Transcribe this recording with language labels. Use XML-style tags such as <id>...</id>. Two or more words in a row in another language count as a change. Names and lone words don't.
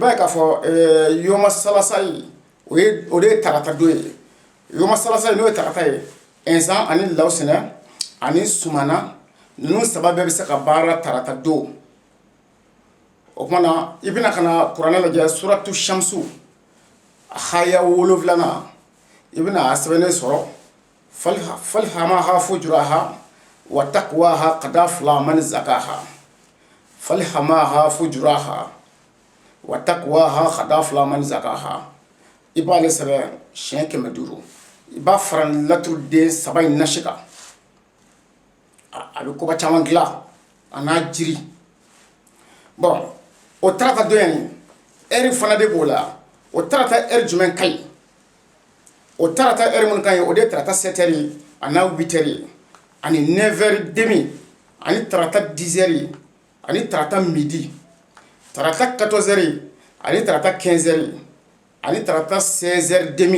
<bm>b'a ye k'a fɔ</bm> <ar>يوم الثلاثاء</ar> <bm>o de ye tarata don ye</bm> <ar>يوم الثلاثاء</ar> <bm>n'o ye tarata ye ɛnzan ani lawusɛnɛ ani sumana ninnu saba bɛɛ bɛ se ka baara tarata don o kuma na i bɛna ka na kuranɛ lajɛ suratu shamsu haya 7 i bɛna a sɛbɛnnen sɔrɔ</bm> <ar>فألهمها فجورها وتقواها قد أفلح من زكاها فألهمها فجورها وتقواها قد أفلح من زكاها</ar> <bm>i b'ale sɛbɛn siɲɛ 500 i b'a fara laturu den saba in nasi kan a bɛ koba caman dilan a n'a jiri bon o tarata don in ɛri fana de b'o la o tarata ɛri jumɛn ka ɲi o tarata ɛri minnu ka ɲi o de ye tarata 7 heures a n'a 8 heures ani 9</bm> <fr>heures demi</fr> <bm>ani tarata 10 heures ani tarata midi tarata 14 heures ani tarata 15 heures ani tarata 16</bm> <fr>heures demi</fr>